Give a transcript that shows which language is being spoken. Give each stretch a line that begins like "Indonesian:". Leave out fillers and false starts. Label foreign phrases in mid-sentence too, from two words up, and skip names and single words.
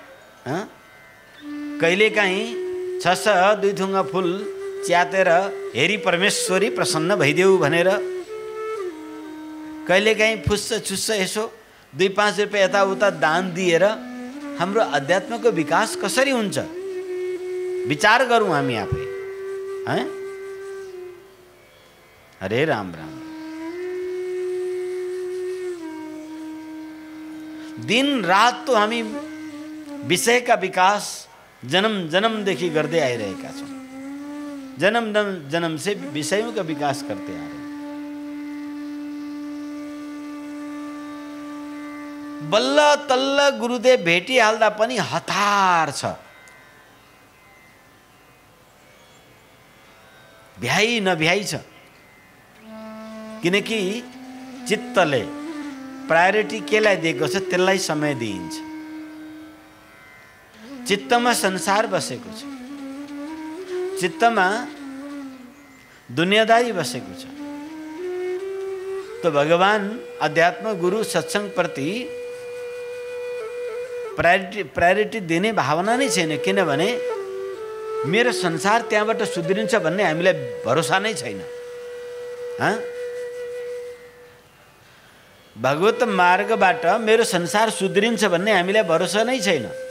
Nepali: कहिलेकाहीँ छस दुई थुङ्गा फुल च्यातेर हेरी परमेश्वरी प्रसन्न भइदेऊ भनेर, कहिलेकाहीँ फुस्स छुस्स यसो 2-5 रुपियाँ यताउता दान दिएर हाम्रो अध्यात्मको विकास कसरी हुन्छ विचार गरौँ हामी आफै। हरे राम राम। दिन रात तो हामी विषयका विकास जन्म जन्मदेखि गर्दै आइरहेका छौँ,
Hindi: जन्म जन्म से विषयों का विकास करते आ रहे हैं।
Nepali: बल्ल तल्ल गुरुदेव भेटिहाल्दा पनि हतार छ, भ्याइ नभ्याइ छ। किनकि चित्तले प्रायोरिटी केलाई दिएको छ त्यसलाई समय दिइन्छ। चित्तमा संसार बसेको छ, चित्तमा दुनियादारी बसेको छ। तो भगवान अध्यात्म गुरु सत्संग प्रति प्रायोरिटी दिने भावना नै छैन। किनभने मेरो संसार त्यहाँबाट सुध्रिन्छ भन्ने हामीलाई भरोसा नै छैन। भगवत मार्गबाट मेरो संसार सुध्रिन्छ भन्ने हामीलाई भरोसा नै छैन।